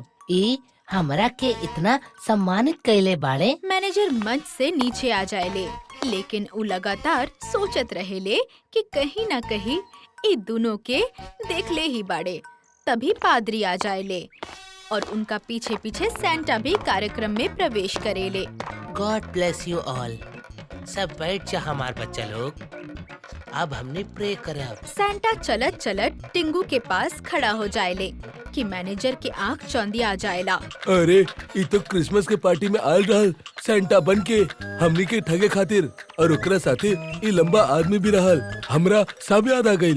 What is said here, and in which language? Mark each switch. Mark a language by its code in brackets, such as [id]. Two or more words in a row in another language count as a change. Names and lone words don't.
[bho] ई हमरा के इतना सम्मानित कैले बाड़े। मैनेजर मंच से नीचे आ जाएले, लेकिन वो लगातार सोचत रहेले कि कहीं ना कहीं ये दोनों के देख ले ही बाड़े। तभी पादरी आ जाएले और उनका पीछे पीछे सेंटा भी कार्यक्रम में प्रवेश करेले। [en] God bless you all. [bho] सब बैठ जा हमार बच्चा लोग, अब हमने प्रे करब। सेंटा चलत चलत टिंगू के पास खड़ा हो जाएले कि मैनेजर के आँख चौंधी आ जाएला। अरे ये तो क्रिसमस के पार्टी में आयल रहल सेंटा बन के हमनी के ठगे खातिर, और ओकरा साथे ये लंबा आदमी भी रहल, हमरा सब याद आ गइल।